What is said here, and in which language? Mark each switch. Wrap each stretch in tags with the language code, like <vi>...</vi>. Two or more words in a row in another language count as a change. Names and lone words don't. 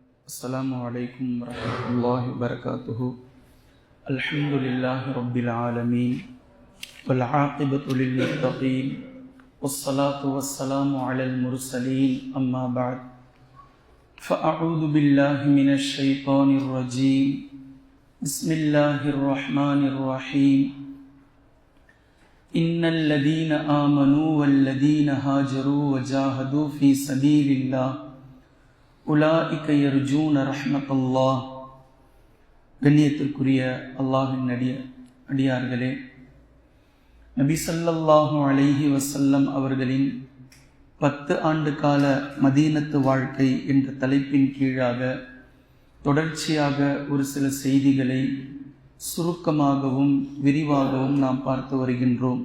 <ar>السلام عليكم ورحمة الله وبركاته. الحمد لله رب العالمين والعاقبة للمتقين والصلاة والسلام على المرسلين أما بعد فأعوذ بالله من الشيطان الرجيم. بسم الله الرحمن الرحيم. إن الذين آمنوا والذين هاجروا وجاهدوا في سبيل الله أولئك يرجون رحمة الله.</ar> <ta>கண்ணியத்திற்குரிய அல்லாஹ்வின் அடியார்களே, நபி</ta> <ar>صلى الله عليه وسلم</ar> <ta>அவர்களின் 10 ஆண்டு கால மதீனத்து வாழ்க்கை என்ற தலைப்பின் கீழாக தொடர்ச்சியாக ஒரு சில செய்திகளை சுருக்கமாகவும் விரிவாகவும் நாம் பார்த்து வருகின்றோம்.</ta>